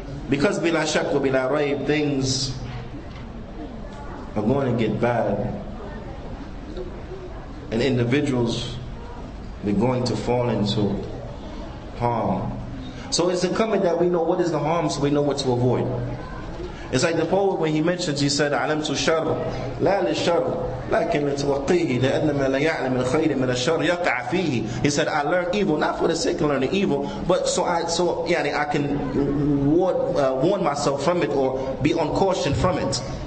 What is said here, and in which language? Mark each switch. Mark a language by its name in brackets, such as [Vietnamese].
[English] Because [Arabic] bila shak wa bila rayb, [English] things are going to get bad. And individuals, they're going to fall into harm. So it's incumbent that we know what is the harm so we know what to avoid. It's like the poet when he mentions, he said, [Arabic] عَلَمْتُ الشَّرَّ لَا لِلشَّرِّ لَكِنْ لِتُوَقِّيهِ لِأَنَّمَا لَا يَعْلَمِ الْخَيْرِ مِنَ الشَّرِّ يَقَعَ فِيهِ. [English] He said, I learned evil, not for the sake of learning evil, but so I can warn myself from it or be on caution from it.